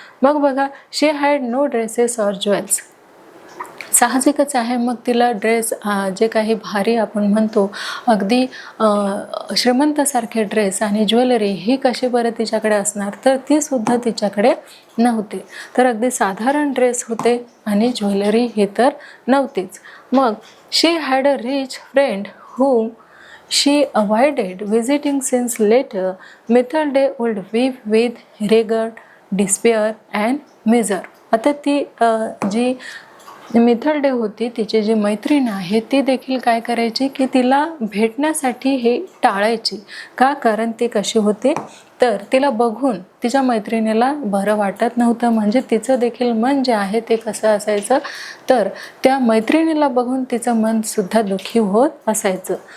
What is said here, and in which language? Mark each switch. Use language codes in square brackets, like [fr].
[mr] मग बघा, [en] She had no dresses or jewels. [mr] साहजिकच आहे, मग तिला ड्रेस जे काही भारी आपण म्हणतो अगदी श्रीमंतासारखे ड्रेस आणि ज्वेलरी ही कशी बरं तिच्याकडे असणार तर ती सुद्धा तिच्याकडे नव्हती. तर अगदी साधारण ड्रेस होते आणि ज्वेलरी हे तर नव्हतीच. मग [en] She had a rich friend whom she avoided visiting since later Mithilde would weep with regret, despair and misery. [mr] आता ती जी मिथिल्डे होती, तिची जी मैत्रीण आहे ती देखील काय करायची की तिला भेटण्यासाठी हे टाळायची. का? कारण ती कशी होती तर तिला बघून तिच्या मैत्रिणीला बरं वाटत नव्हतं. म्हणजे तिचं देखील मन जे आहे ते कसं असायचं तर त्या मैत्रिणीला बघून तिचं मन सुद्धा दुःखी होत असायचं.